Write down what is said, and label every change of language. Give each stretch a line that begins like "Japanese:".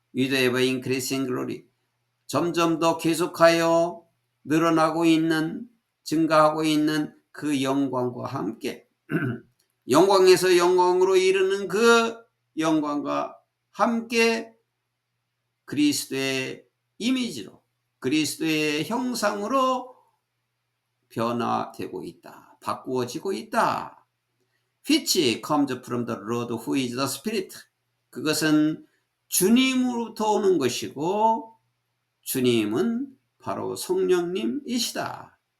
English: with ever increasing glory,
Korean: 점점 더 계속하여 늘어나고 있는, 증가하고 있는 그 영광과 함께 영광에서 영광으로 이르는 그 영광과 함께 그리스도의 이미지로, 그리스도의 형상으로 변화되고 있다. 바꾸어지고 있다.
English: Which comes from the Lord who is the Spirit.
Korean: 그것은 주님으로부터 오는 것이고 주님은 바로 성령님이시다.